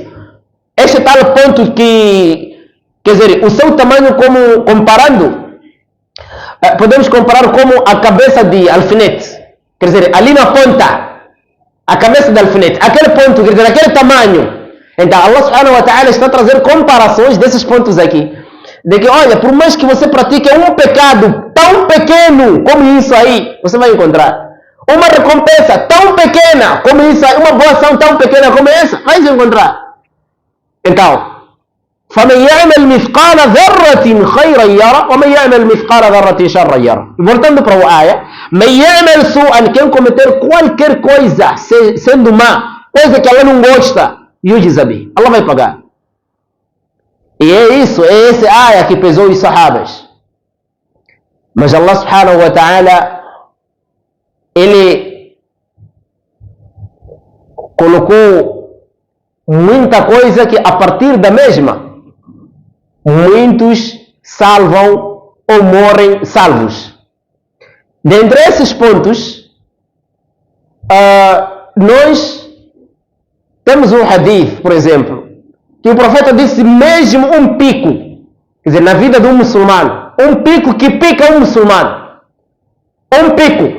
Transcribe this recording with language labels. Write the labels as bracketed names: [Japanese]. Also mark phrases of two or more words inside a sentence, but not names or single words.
[Portuguese] Este tal ponto que, quer dizer, o seu tamanho como comparando, podemos comparar como a cabeça de alfinete. Quer dizer, ali na ponta, a cabeça de alfinete, aquele ponto, quer dizer, aquele tamanho. Então, [Arabic] الله سبحانه وتعالى [Portuguese] está a trazer comparações desses pontos aqui. De que, olha, por mais que você pratique um pecado tão pequeno como isso aí, você vai encontrar. Uma recompensa tão pequena como isso aí, uma boa ação tão pequena como essa, vai encontrar. Então, [Arabic] فَمَنْ يَعْمَلْ مِثْقَالَ ذَرَّةٍ خَيْرًا يَرَى وَمَنْ يَعْمَلْ مِثْقَالَ ذَرَّةٍ شَرًّا يَرَى. [Portuguese] Voltando para a área, [Arabic] مَنْ يَعْمَلْ سُوءًا, [Portuguese] quem cometer qualquer coisa, sendo má, coisa que Allah não gosta, [Arabic] يُجْزَ بِهِ, [Portuguese] Allah vai pagar. E é isso, é essa área que pesou os sahabas. Mas [Arabic] الله سبحانه وتعالى, [Portuguese] Ele colocou muita coisa que a partir da mesma, muitos salvam ou morrem salvos. Dentre esses pontos, nós temos um hadith, por exemplo, que o profeta disse mesmo um pico, quer dizer, na vida de um muçulmano, um pico que pica um muçulmano, um pico.